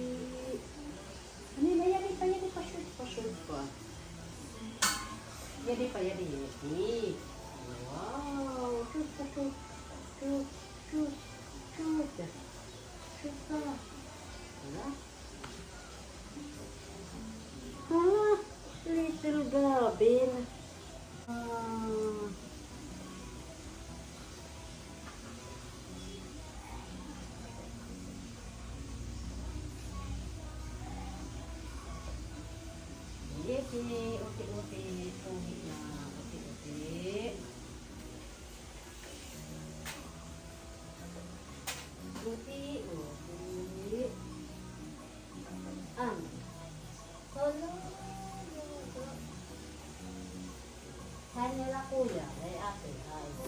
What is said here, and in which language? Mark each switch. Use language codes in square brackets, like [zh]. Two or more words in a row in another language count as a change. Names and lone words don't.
[tl] Ano na yan pa shoot pa. Yadi pa. Wow. Shoot pa. Wala. Little Gabin. Uti-uti. Tungit na. Uti-uti. Uti-uti. Hello. Saan nila kuya? Ay ate, ha?